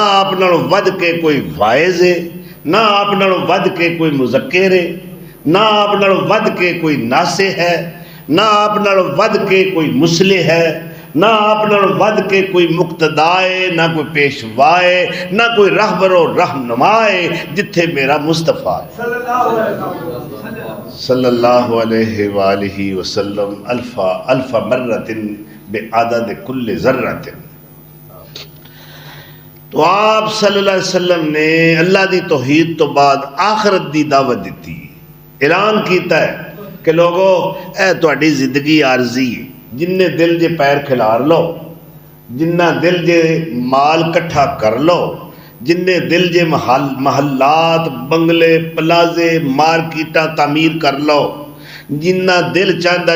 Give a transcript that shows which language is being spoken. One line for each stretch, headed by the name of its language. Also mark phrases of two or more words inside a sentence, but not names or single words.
Punjabi: آپ نالوں ودھ کے کوئی واعظ ہے، نہ آپ نالوں ودھ کے کوئی مذکر ہے، نہ آپ نالوں ودھ کے کوئی ناصح ہے، نہ آپ نالوں ودھ کے کوئی مصلح ہے، نہ آپ نالوں ودھ کے کوئی مقتدا اے، نہ کوئی پیشوا اے، نہ کوئی رہبر و رہنما اے، جتھے میرا مصطفیٰ ہے
Arabic: صلى الله عليه وسلم ألف ألف مرة بعدد كل ذرة.
Punjabi: تو آپ
Arabic: صلى الله عليه وسلم
Punjabi: نے اللہ دی توحید توں بعد آخرت دی دعوت دی، اعلان کیا ہے کہ لوگوں اے تہاڈی زندگی عارضی ہے، جنے دل جے پیر کھلار لو، جنا دل جے مال کٹھا کر لو، جنے دل جے محلات بنگلے پلازے مارکیٹاں تعمیر کر لو، جنا دل چاہتا